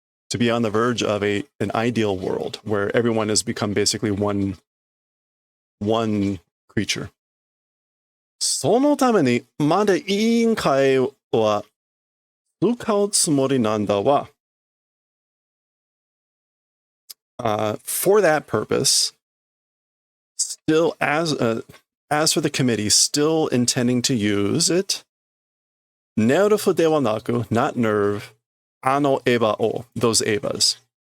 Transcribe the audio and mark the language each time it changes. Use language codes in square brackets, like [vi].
[en] To be on the verge of an ideal world where everyone has become basically one creature. [ja] そのためにまで委員会は使うつもりなんだわ。 [en] For that purpose, still as for the committee, still intending to use it, [ja] ネルフではなく, [en] not nerve, [ja] ano eba o, [en] those ebas.